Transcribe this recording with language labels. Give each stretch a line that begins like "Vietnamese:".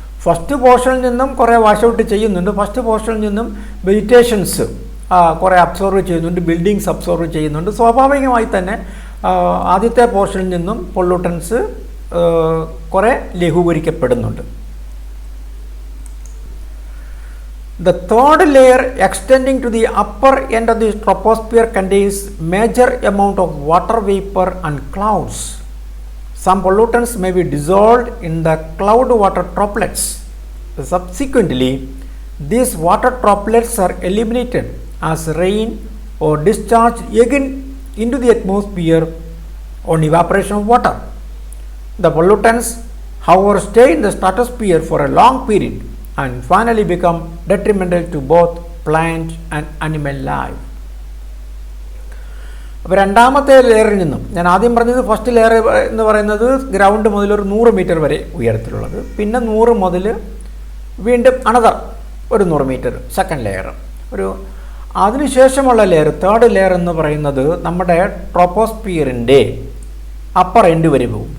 Malayalam: First പോർഷനിൽ നിന്നും കുറേ വാഷ് ഔട്ട് ചെയ്യുന്നുണ്ട്. ഫസ്റ്റ് പോർഷനിൽ നിന്നും വെജിറ്റേഷൻസ് കുറേ അബ്സോർവ് ചെയ്യുന്നുണ്ട്, ബിൽഡിങ്സ് അബ്സോർവ് ചെയ്യുന്നുണ്ട്. സ്വാഭാവികമായി തന്നെ ആദ്യത്തെ പോർഷനിൽ നിന്നും പൊള്യൂട്ടൻസ് കുറേ ലഘൂകരിക്കപ്പെടുന്നുണ്ട്.
English: The third layer extending to the upper end of the troposphere contains major amount of water vapor and clouds. Some pollutants may be dissolved in the cloud water droplets. Subsequently, these water droplets are eliminated as rain or discharged again into the atmosphere on evaporation of water. The pollutants, however, stay in the stratosphere for a long period and finally become detrimental to both plant and animal life.
Malayalam: അപ്പോൾ രണ്ടാമത്തെ ലെയറിൽ നിന്നും ഞാൻ ആദ്യം പറഞ്ഞത് first layer എന്ന് പറയുന്നത് ground മുതൽ ഒരു 100 മീറ്റർ വരെ ഉയരത്തിലുള്ളത്, പിന്നെ 100 മുതൽ വീണ്ടും അനദർ ഒരു 100 മീറ്റർ സെക്കൻഡ് ലെയർ, ഒരു അതിനുശേഷമുള്ള ലെയർ തേർഡ് ലെയർ എന്ന് പറയുന്നത് നമ്മുടെ ട്രോപ്പോസ്ഫിയറിൻ്റെ അപ്പർ എൻഡ് വരെ പോകും.